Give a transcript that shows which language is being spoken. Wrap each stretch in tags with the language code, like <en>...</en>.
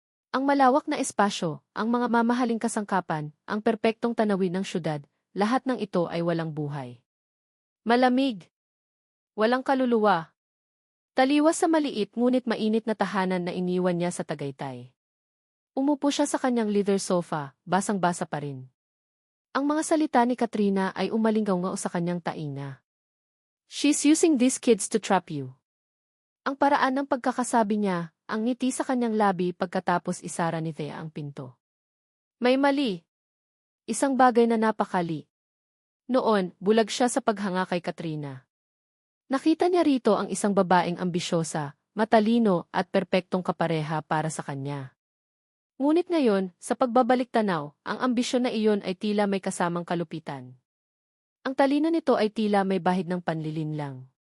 <tl>Ang malawak na espasyo, ang mga mamahaling kasangkapan, ang perpektong tanawin ng syudad, lahat ng ito ay walang buhay. Malamig. Walang kaluluwa. Taliwas sa maliit ngunit mainit na tahanan na iniwan niya sa Tagaytay. Umupo siya sa kanyang leather sofa, basang-basa pa rin. Ang mga salita ni Katrina ay umalingaw-ngaw sa kanyang tainga.</tl> <en>"She's using these kids to trap you."</en> <tl>Ang paraan ng pagkakasabi niya, ang ngiti sa kanyang labi pagkatapos isara ni Thea ang pinto. May mali. Isang bagay na napakali. Noon, bulag siya sa paghanga kay Katrina. Nakita niya rito ang isang babaeng ambisyosa, matalino at perpektong kapareha para sa kanya. Ngunit ngayon, sa pagbabalik tanaw, ang ambisyon na iyon ay tila may kasamang kalupitan. Ang talino nito ay tila may bahid ng panlilinlang.</tl>